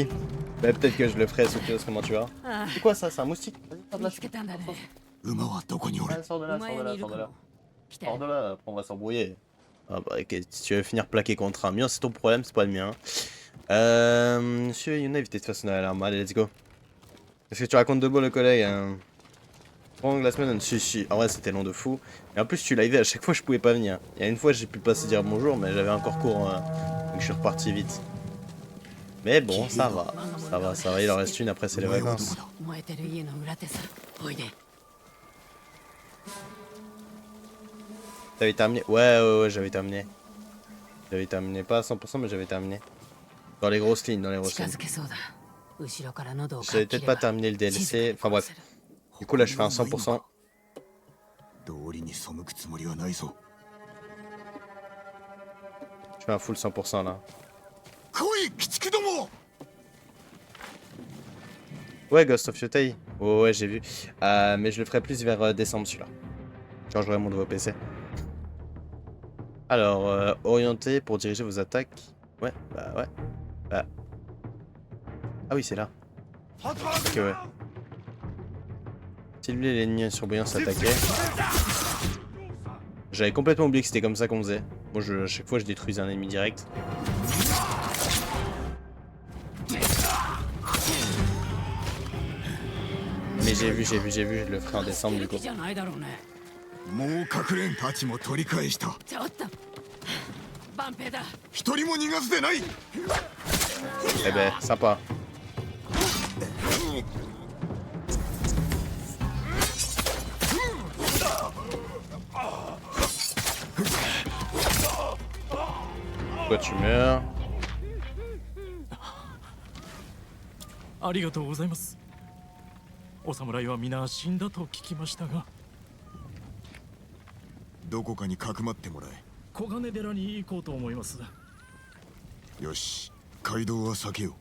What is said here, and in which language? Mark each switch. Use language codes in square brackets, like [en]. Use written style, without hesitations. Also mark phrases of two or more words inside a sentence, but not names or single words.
[fr] Mais peut-être que je le ferai, Sophie, comment tu vas? C'est quoi ça? C'est un moustique? Vas-y, sors de là. [ja] 見つけたんだね。馬はどこにおる？ [fr] Ouais, sors de là, [ja] お [fr] sors [ja] 前 [fr] de [ja] に [fr] là, [ja] いる [fr] sors [ja] か [fr] de là. [ja] も。来て。 [fr] Sors de là, après on va s'embrouiller. Ah bah, ok, si tu veux finir plaqué contre un mur, c'est ton problème, c'est pas le mien. Monsieur Yuna, évitez de faire sonner l'alarme. Allez, [en] let's go. [fr] Est-ce que tu racontes de beau, le collègue Pendant la semaine, si. En vrai, c'était long de fou. Et en plus, tu l'avais à chaque fois, je pouvais pas venir. Il y a une fois, j'ai pu passer dire bonjour, mais j'avais encore cours, donc je suis reparti vite. Mais bon, ça va. Ça va, ça va. Il en reste une, après, c'est les vacances. [ja] 燃えてる家の裏手さ。おいで。 [fr] T'avais terminé? Ouais, j'avais terminé. J'avais terminé, pas à 100%, mais j'avais terminé. Dans les grosses lignes, dans les grosses [ja] 近 [fr] lignes. [ja] づけそうだ。後ろから喉を [fr] J'avais peut-être pas terminé le DLC. Enfin bref. Du coup, là, je fais un 100%. [ja] 道理に背くつもりはないぞ。 [fr] Je fais un full 100% là. [ja] 来い、鬼畜ども！ [fr] Ouais, Ghost of Yotei. Ouais, j'ai vu. Mais je le ferai plus vers décembre celui-là. Quand j'aurai mon nouveau PC. Alors, orienter pour diriger vos attaques. Ouais, bah ouais. Bah. Ah oui, c'est là. Ok, ouais. Cibler l'ennemi sur bouillant s'attaquer. J'avais complètement oublié que c'était comme ça qu'on faisait. Moi, à chaque fois, je détruisais un ennemi direct. Mais j'ai vu, je le ferai en décembre du coup. [ja] じゃないだろうね。もう隠れんたちも取り返した。ちょっと。万平だ。一人も逃がすでない。 [fr] Eh ben, sympa. Pourquoi tu meurs? [ja] ありがとうございます。お侍は皆死んだと聞きましたが、どこかにかくまってもら小金寺に行こうと思います。え。よし、街道は避けよう。